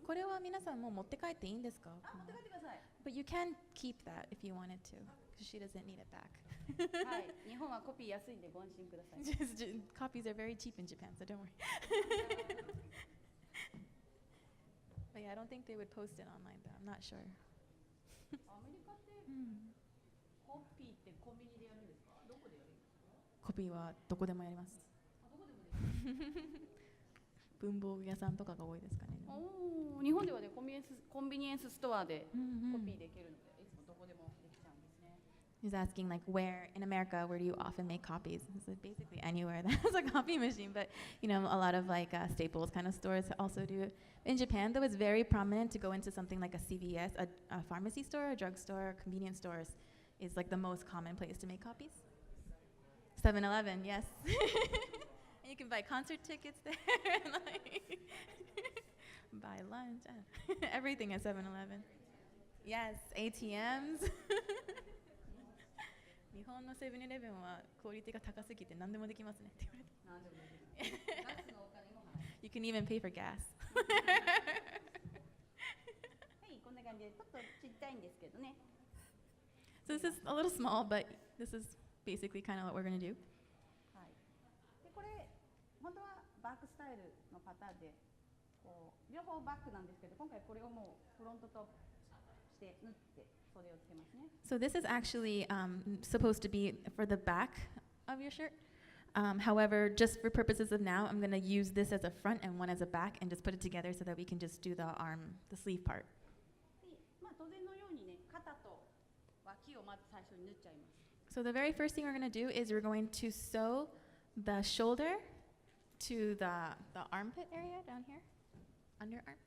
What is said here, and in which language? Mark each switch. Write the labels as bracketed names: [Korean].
[Japanese] これは皆さんもう持って帰っていいんですか？あ、持って帰ってください。 [English] But you can keep that if you wanted to, because she doesn't need it back. [Japanese] はい、日本はコピー安いんでご安心ください。 [English] Copies are very cheap in Japan, so don't worry. But yeah, I don't think they would post it online though. I'm not sure. [Japanese] アメリカってコピーってコンビニでやるんですか？どこでやるんですか？コピーはどこでもやります。あ、どこでもですか？文房具屋さんとかが多いですかね。おー、日本ではね、コンビニエンスストアでコピーできるので、いつもどこでもできちゃうんですね。 [English] He's asking like where in America where do you often make copies? So basically anywhere that has a copy machine, but you know a lot of like Staples kind of stores also do it. In Japan, though, it's very prominent to go into something like a CVS, a pharmacy store, a drugstore, convenience stores is like the most common place to make copies. 7-Eleven, yes. And you can buy concert tickets there, and like buy lunch, everything at 7-Eleven. Yes, ATMs. [Japanese] 日本のセブンイレブンはクオリティが高すぎて何でもできますねって言われた。何でもできる。ガスのお金も払う。 [English] You can even pay for gas. [Japanese] はい、こんな感じでちょっとちっちゃいんですけどね。 [English] So this is a little small, but this is basically kind of what we're going to do. [Japanese] はい。でこれ本当はバックスタイルのパターンでこう両方バックなんですけど、今回これをもうフロントとして縫って袖をつけますね。 [English] So this is actually supposed to be for the back of your shirt. However, just for purposes of now, I'm going to use this as a front and one as a back and just put it together so that we can just do the sleeve part. [Japanese] で、まあ当然のようにね、肩と脇をまず最初に縫っちゃいます。 [English] So the very first thing we're going to do is we're going to sew the shoulder to the armpit area down here, underarm.